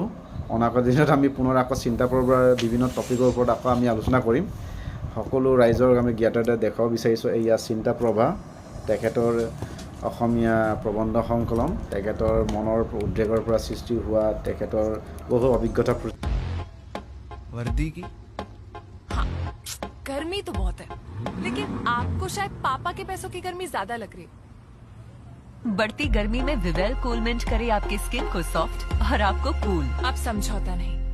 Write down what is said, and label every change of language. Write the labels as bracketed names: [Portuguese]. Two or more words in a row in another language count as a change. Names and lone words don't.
[Assamese] অনাগত দিনত আমি পুনৰ আকৌ চিন্তা কৰিব বিভিন্ন টপিকৰ ওপৰত আকৌ আমি আলোচনা কৰিম। সকলো ৰাইজক আমি জ্ঞাততে দেখাব বিচাৰিছোঁ এয়া চিন্তা প্ৰভা, তেখেতৰ অসমীয়া প্ৰবন্ধ সংকলন, তেখেতৰ মনৰ উদ্বেগৰ পৰা সৃষ্টি হোৱা তেখেতৰ বহু অভিজ্ঞতা। [Hindi] वर्दी की हाँ, गर्मी तो बहुत है, लेकिन आपको शायद पापा के पैसों की गर्मी ज्यादा लग रही है। बढ़ती गर्मी में विवेल कूल मिंट करे आपकी स्किन को सॉफ्ट और आपको कूल। अब समझौता नहीं।